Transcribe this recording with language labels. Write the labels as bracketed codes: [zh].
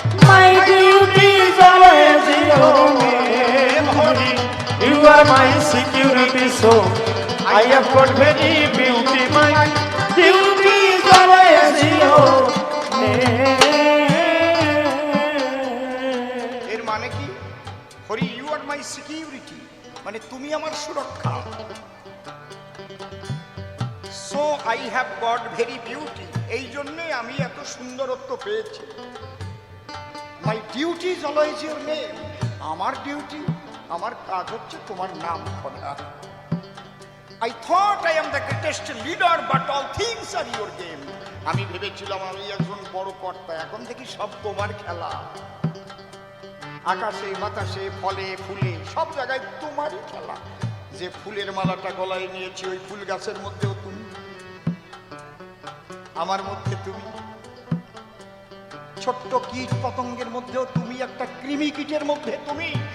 [en] My duty is always your name. Hari, You are my security, so I have got very beauty. My Duty is always your name. [bn] এর মানে কি? [en] Hari, you are my security, [bn] মানে তুমি আমার সুরক্ষা। [en] so I have got very beauty, [bn] এই জন্যে আমি এত সুন্দরত্ব পেয়েছি। [en] my duty is always your name, [bn] আমার ডিউটি, আমার কাজ হচ্ছে তোমার নাম করা। [en] I thought I am the greatest leader, but all things are your game. [bn] আমি ভেবেছিলাম আমি একজন বড় কর্তা, এখন দেখি সব তোমার খেলা। আকাশে বাতাসে ফলে ফুলে সব জায়গায় তোমারই খেলা। যে ফুলের মালাটা গলায় নিয়েছি, ওই ফুল গাছের মধ্যেও তুমি, আমার মধ্যে তুমি, ছোট্ট কীট পতঙ্গের মধ্যেও তুমি, একটা কৃমি কীটের মধ্যে তুমি।